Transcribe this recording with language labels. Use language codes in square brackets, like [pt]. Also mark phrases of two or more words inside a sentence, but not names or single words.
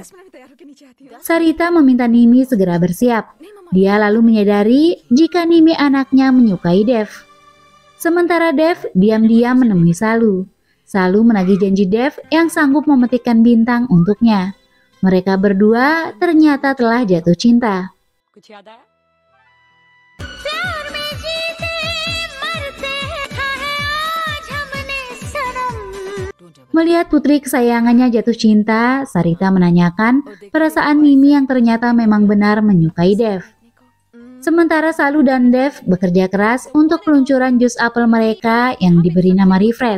[id] Sarita meminta Nimi segera bersiap. Dia lalu menyadari jika Nimi anaknya menyukai Dev. Sementara Dev diam-diam menemui Salu. Salu menagih janji Dev yang sanggup memetikkan bintang untuknya. Mereka berdua ternyata telah jatuh cinta. [hi] कुछ याद आया? [id] Melihat putri kesayangannya jatuh cinta, Sarita menanyakan perasaan Nimi yang ternyata memang benar menyukai Dev. Sementara Salu dan Dev bekerja keras untuk peluncuran jus apel mereka yang diberi nama Refresh.